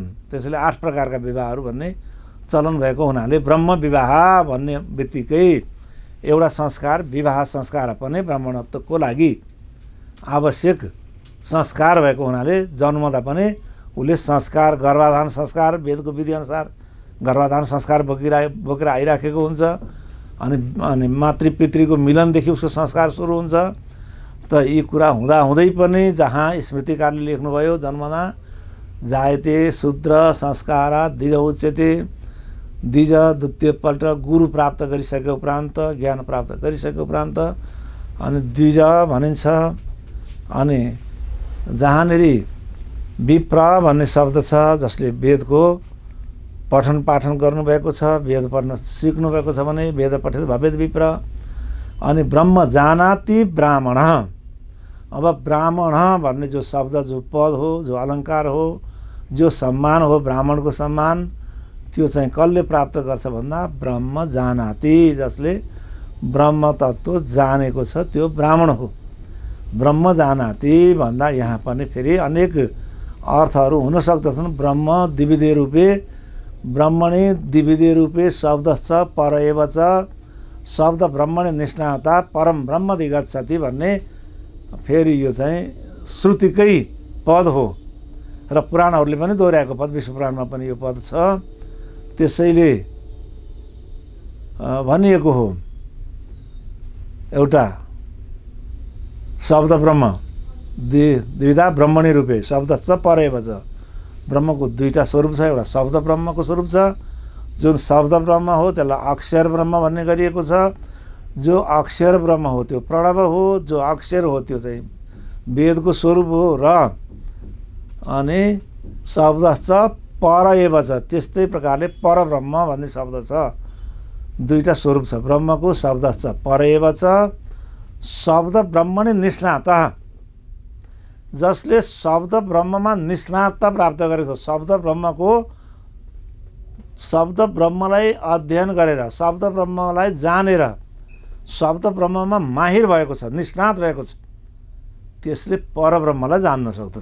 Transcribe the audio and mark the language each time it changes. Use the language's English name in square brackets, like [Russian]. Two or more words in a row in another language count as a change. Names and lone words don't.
[Nepali] त्यसैले 8 प्रकारका विवाहहरू भन्ने चलन भएको हुनाले ब्रह्म विवाह भन्ने बित्तिकै एउटा संस्कार, विवाह संस्कार पनि ब्राह्मणत्वको लागि आवश्यक संस्कार भएको हुनाले जन्मदा पनि उसले संस्कार, गर्भाधान संस्कार, वेदको विधिअनुसार गर्भाधान संस्कार बोकेर आइराखेको हुन्छ। अनि मातृपितृको मिलनदेखि उसको संस्कार सुरु हुन्छ। त यी कुरा हुँदाहुँदै पनि जहाँ स्मृतिकारले लेख्नुभयो [Sanskrit] जन्मना जायते शूद्र संस्कारात् द्विज उच्यते, [Nepali] द्विज द्वितीयपल्ट गुरु प्राप्त गरिसके उपरान्त, ज्ञान प्राप्त गरिसके उपरान्त अनि द्विज भनिन्छ। अनि जहाँनेरि विप्र भन्ने शब्द छ, जसले वेदको पठन पाठन गर्नुभएको छ, वेद पढ्न सिक्नुभएको छ भने [Sanskrit] वेद पठित भवेद विप्र। [Nepali] अनि [Sanskrit] ब्रह्म जानाति ब्राह्मण, [Nepali] अब ब्राह्मण भन्ने जो शब्द, जो पद हो, जो अलङ्कार हो, जो सम्मान हो, ब्राह्मणको सम्मान, त्यो चाहिँ कसले प्राप्त गर्छ भन्दा [Sanskrit] ब्रह्म जानाति, [Nepali] जसले ब्रह्म तत्त्व जानेको छ त्यो ब्राह्मण हो। [Sanskrit] ब्रह्म जानाति [Nepali] भन्दा यहाँ पनि फेरि अनेक अर्थहरू हुन सक्दछन्। [Sanskrit] ब्रह्म द्विविधे रूपे, ब्रह्मणे द्विविधे रूपे शब्दश्च पर एव च, शब्द ब्रह्मणे निष्णाता परम ब्रह्मधिगच्छति [Nepali] भन्ने फेरि यो चाहिँ श्रुतिकै पद हो र पुराणहरूले पनि दोहोऱ्याएको पद, विष्णु पुराणमा पनि यो पद छ। त्यसैले भनिएको हो एउटा [Sanskrit] शब्द ब्रह्म द्विधा ब्रह्मणी रूपे शब्दश्च पर एव च, [Nepali] ब्रह्मको दुईटा स्वरूप छ। एउटा शब्द ब्रह्मको स्वरूप छ, जुन शब्द ब्रह्म हो त्यसलाई अक्षर ब्रह्म भन्ने गरिएको छ। जो अक्षर ब्रह्म हो त्यो प्रणव हो, जो अक्षर हो त्यो चाहिँ वेदको स्वरूप हो। र अनि [Sanskrit] शब्दश्च पर एव च, [Nepali] त्यस्तै प्रकारले परब्रह्म भन्ने शब्द छ। दुईटा स्वरूप छ ब्रह्मको, [Sanskrit] शब्दश्च पर एव च, शब्द ब्रह्मणे निष्णातः, [Nepali] जसले शब्द ब्रह्ममा निष्णातता प्राप्त गरेको, शब्द ब्रह्मलाई अध्ययन गरेर, शब्द ब्रह्मलाई जानेर, शब्द ब्रह्ममा माहिर भएको छ, निष्णात भएको छ, त्यसले परब्रह्मलाई जान्न सक्दछ।